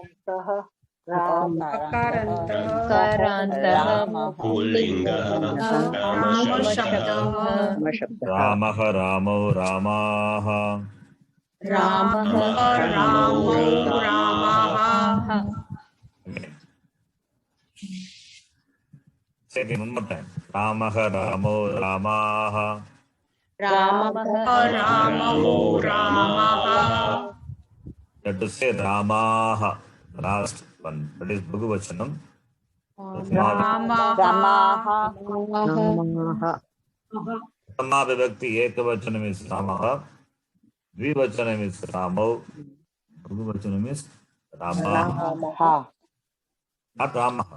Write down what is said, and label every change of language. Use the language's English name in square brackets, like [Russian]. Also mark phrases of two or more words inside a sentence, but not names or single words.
[Sanskrit] Ramaha Ramau Ramaha. [English] Say again one more time. [Sanskrit] Ramaha Ramau Ramaha. [English] You have to say Ramaha. Last one. That is Bhagavachanam. [Sanskrit] Pratama Vibhakti Ekavachanam [English] is Ramaha. Dvivachanam is Ramau. Bhagavachanam is Ramaha. Not Ramaha.